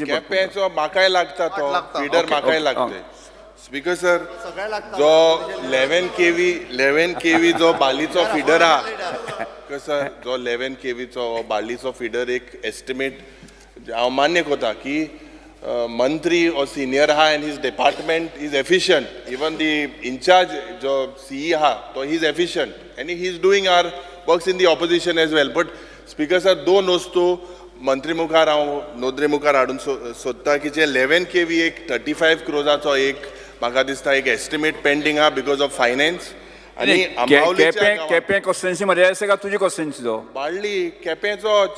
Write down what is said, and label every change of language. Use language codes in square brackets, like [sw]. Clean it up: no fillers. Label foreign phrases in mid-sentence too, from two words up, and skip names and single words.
[kok] केपेचो म्हाकाय लागता तो फीडर म्हाकाय लागते. स्पीकर सर जो 11 केवी जो बालीचो फीडर आहा सर जो 11 केवीचो बालीचो फीडर एक एस्टिमेट हांव मान्य करता की मंत्री or senior आहा [en] and his department is efficient. Even the in charge [kok] जो CE आहा तो [en] he is efficient and he is doing our works in the opposition as well. But speaker sir [kok] दोन वस्तू मंत्री मुखार हांव नोंदणी मुखार हाडून सोदता की जे 11 KV एक 35 क्रोजाचो एक म्हाका दिसता एक [en] estimate pending [kok] आहा [en] because of finance [kok] आणि केपें कॉन्स्टिट्युएन्सी मध्ये आसा का तुजी कॉन्स्टिट्युएन्सीचो बाळ्ळी केपेंचोच